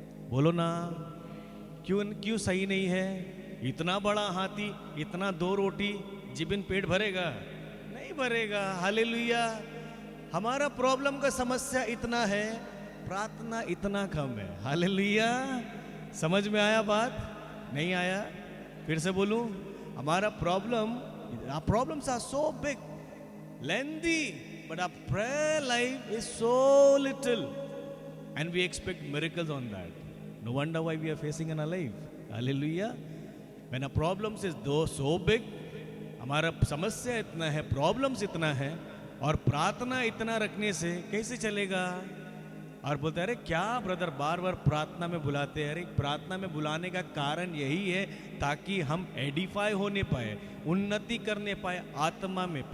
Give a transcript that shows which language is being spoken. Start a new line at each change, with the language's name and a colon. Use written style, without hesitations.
Hindi: बोलो ना, क्यों सही नहीं है? इतना बड़ा हाथी, इतना 2 रोटी, जीवन पेट भरेगा? नहीं भरेगा। हालेलुया। हमारा प्रॉब्लम का समस्या इतना है, प्रार्थना इतना कम है। हालेलुया। समझ में आया बात? नहीं आया? फिर से बोलूं, हमारा
English: Problems are so big, lengthy, but our prayer life is so little and we expect miracles on that. No wonder why we are facing in our life. Hallelujah. When our problems is so big,
Hindi: हमारा समस्या इतना है, problems इतना है, और प्रार्थना इतना रखने से कैसे चलेगा? और बोलते हैं अरे क्या ब्रदर बार बार प्रार्थना में बुलाते हैं? अरे प्रार्थना में बुलाने का कारण यही है ताकि हम एडिफाई होने पाए, उन्नति करने पाए आत्मा में।